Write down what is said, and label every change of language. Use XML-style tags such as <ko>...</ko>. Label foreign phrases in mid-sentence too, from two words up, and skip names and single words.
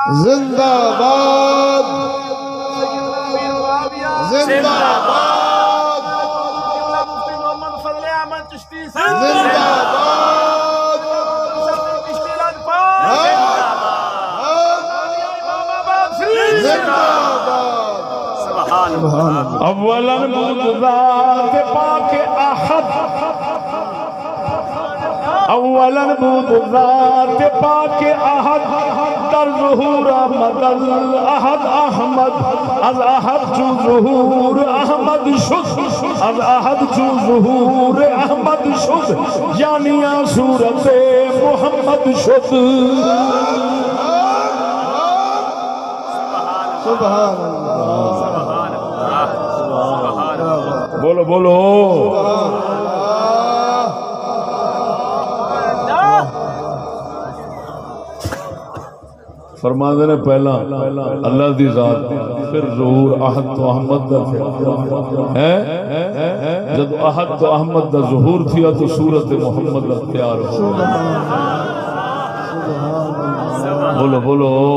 <ur>زندہ باد زندہ باد مفتی محمد فضل احمد چشتی زندہ باد چشتی لاجپت زندہ باد سبحان</ur> <ar>سبحان اللہ</ar> <fa>اولا بود ذات پاک احد اولا بود ذات پاک احد در ظہور احمد الاحد احمد از احد چو ظہور احمد شد از احد چو ظہور احمد شد جانیاں صورت محمد شد</fa> <ar>سبحان اللہ</ar> <skr>بولو بولو فرما دینے پہلا اللہ دی ذات پھر ظہور احد تو احمد دا ہے جب احد تو احمد دا ظہور تھیا تو صورت محمد دا تیار ہو بولو بولو</skr>